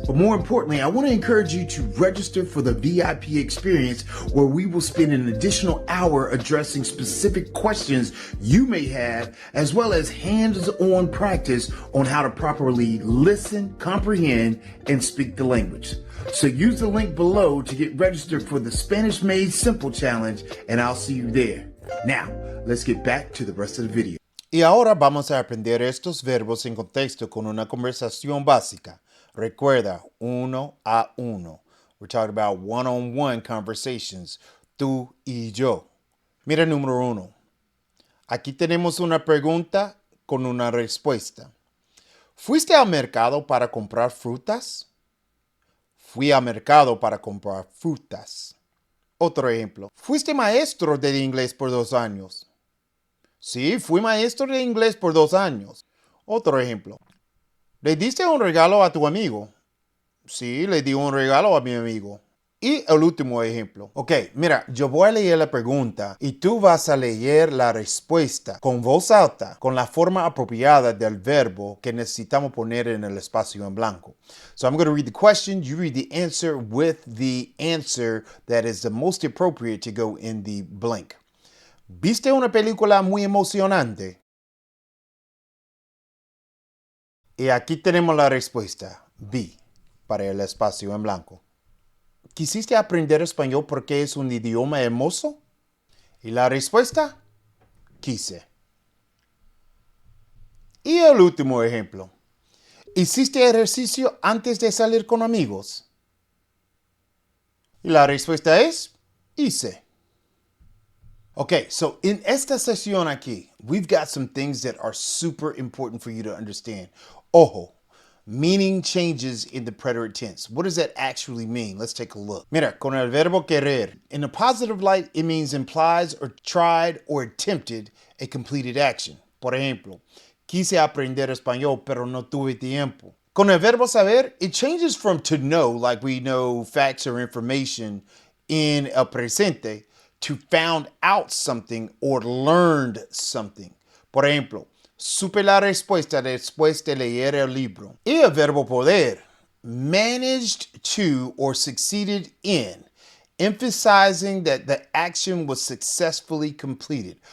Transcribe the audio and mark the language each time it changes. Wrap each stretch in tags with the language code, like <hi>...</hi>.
<en>But more importantly, I want to encourage you to register for the VIP experience where we will spend an additional hour addressing specific questions you may have, as well as hands-on practice on how to properly listen, comprehend, and speak the language. So use the link below to get registered for the Spanish Made Simple Challenge, and I'll see you there. Now, let's get back to the rest of the video.</en> <es>Y ahora vamos a aprender estos verbos en contexto con una conversación básica. Recuerda, 1-a-1.</es> <en>We're talking about one-on-one conversations,</en> <es>tú y yo. Mira el número 1. Aquí tenemos una pregunta con una respuesta. ¿Fuiste al mercado para comprar frutas? Fui al mercado para comprar frutas. Otro ejemplo. ¿Fuiste maestro de inglés por 2 años? Sí, fui maestro de inglés por 2 años. Otro ejemplo. ¿Le diste un regalo a tu amigo? Sí, le di un regalo a mi amigo. Y el último ejemplo. Ok, mira, yo voy a leer la pregunta y tú vas a leer la respuesta con voz alta, con la forma apropiada del verbo que necesitamos poner en el espacio en blanco.</es> <en>So I'm going to read the question, you read the answer with the answer that is the most appropriate to go in the blank.</en> <es>¿Viste una película muy emocionante? Y aquí tenemos la respuesta, B, para el espacio en blanco. ¿Quisiste aprender español porque es un idioma hermoso? Y la respuesta, quise. Y el último ejemplo. ¿Hiciste ejercicio antes de salir con amigos? Y la respuesta es, hice.</es> <en>Okay, so in</en> <es>esta sesión aquí,</es> <en>we've got some things that are super important for you to understand.</en> <es>Ojo.</es> <en>Meaning changes in the preterite tense. What does that actually mean? Let's take a look.</en> <es>Mira, con el verbo querer.</es> <en>In a positive light, it means implies or tried or attempted a completed action.</en> <es>Por ejemplo, quise aprender español, pero no tuve tiempo. Con el verbo saber,</es> <en>it changes from to know, like we know facts or information in</en> <es>el presente,</es> <en>to found out something or learned something.</en> <es>Por ejemplo, supe la respuesta después de leer el libro. Y el verbo poder,</es> <en>managed to or succeeded in, emphasizing that the action was successfully completed.</en>